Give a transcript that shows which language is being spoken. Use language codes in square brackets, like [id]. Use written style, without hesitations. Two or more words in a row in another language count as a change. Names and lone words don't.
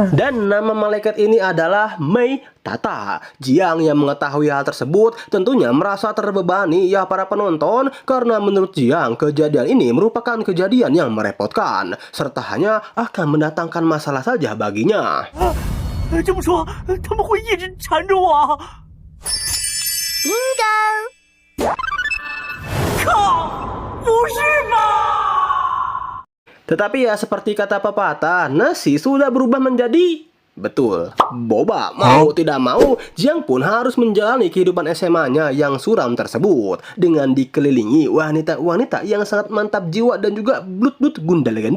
[id] Dan nama malaikat ini adalah Mei Tata. Jiang yang mengetahui hal tersebut tentunya merasa terbebani ya para penonton, karena menurut Jiang kejadian ini merupakan kejadian yang merepotkan serta hanya akan mendatangkan masalah saja baginya. [zh] 这么说，他们会一直缠着我？ [en] Bingo! [zh] 靠，不是吧？ [id] Tetapi ya seperti kata pepatah, nasi sudah berubah menjadi... Betul, boba. Mau tidak mau, Jiang pun harus menjalani kehidupan SMA-nya yang suram tersebut dengan dikelilingi wanita-wanita yang sangat mantap jiwa dan juga blut-blut gundal gandul.